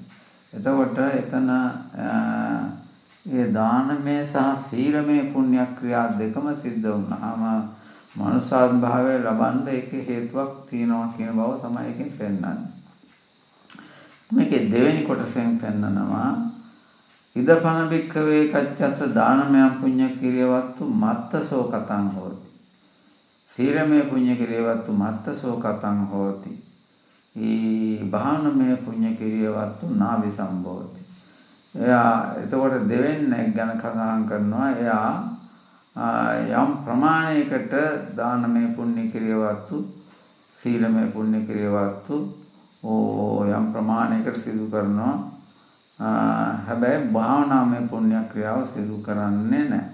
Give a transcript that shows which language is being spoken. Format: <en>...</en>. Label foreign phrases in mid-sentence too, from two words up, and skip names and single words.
<si>එතකොට එතන ඒ දානමය සහ සීලමය පුණ්‍ය ක්‍රියා දෙකම සිද්ධ වුණාම මනුෂ්‍යාත් භාවය ලබන්න ඒකේ හේතුවක් තියෙනවා කියන බව තමයි එකෙන් පෙන්වන්නේ. මේකේ දෙවෙනි කොටසෙන් පෙන්නනවා</si> <pi>ඉදපන බික්කවේ කච්චස්ස දානමය පුඤ්ඤ කිරියවත්තු මත්තසෝ කතං හෝති. සීලමය පුඤ්ඤ කිරියවත්තු මත්තසෝ කතං හෝති. භාවනමය පුඤ්ඤ කිරියවත්තු නාවි සම්බෝධි.</pi> <si>එයා එතකොට දෙවෙනෙක් ගැන කතා කරනවා. එයා යම් ප්‍රමාණයකට දානමය පුණ්‍ය කිරියවත්තු සීලමය පුණ්‍ය කිරියවත්තු යම් ප්‍රමාණයකට සිදු කරනවා. හැබැයි භාවනාමය පුණ්‍ය ක්‍රියාව සිදු කරන්නේ නැහැ.</si>